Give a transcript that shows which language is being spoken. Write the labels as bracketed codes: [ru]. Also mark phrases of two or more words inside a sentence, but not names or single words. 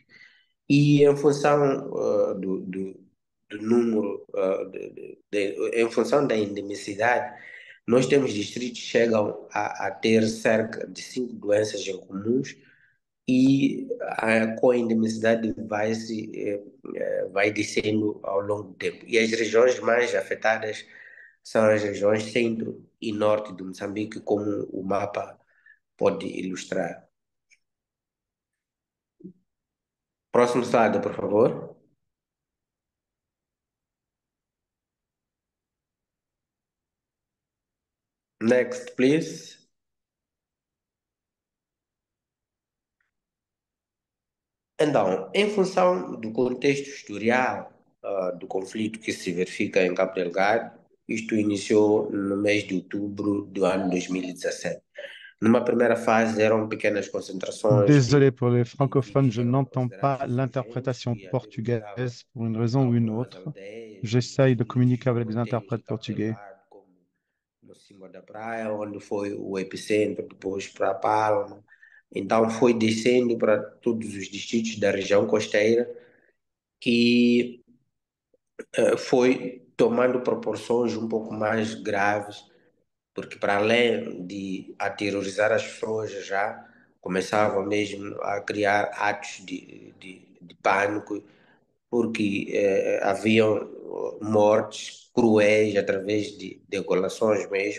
[pt] E em função do número, em função da endemicidade, nós temos distritos que chegam a ter cerca de 5 doenças em comuns, e com a endemicidade vai descendo ao longo do tempo. E as regiões mais afetadas são as regiões centro e norte de Moçambique, como o mapa pode ilustrar. Próximo slide, por favor. [en] Next, please. [pt] Então, em função do contexto historial, do conflito que se verifica em Cabo Delgado. Isto iniciou no mês de outubro do ano 2017. Numa primeira fase eram pequenas concentrações [fr] Désolé pour les de francophones, [pt] indivíduos [fr] je [pt] que eram [fr] n'entends [pt] considerados [fr] pas [pt] insurgentes [fr] l'interprétation [pt] e aterrorizavam [fr] portugaise pour une raison ou une [pt] algumas [fr] autre. [pt] aldeias e [fr] J'essaye de [pt] distritos [fr] communiquer [pt] e [fr] avec des [pt] hotéis de [fr] interprètes [pt] Cabo [fr] portugais. [pt] Delgado, como no Cima da Praia, onde foi o epicentro, depois para Palma. Então foi descendo para todos os distritos da região costeira que foi tomando proporções um pouco mais graves, porque para além de aterrorizar as pessoas já, começavam mesmo a criar atos de pânico, porque haviam mortes cruéis através de degolações mesmo.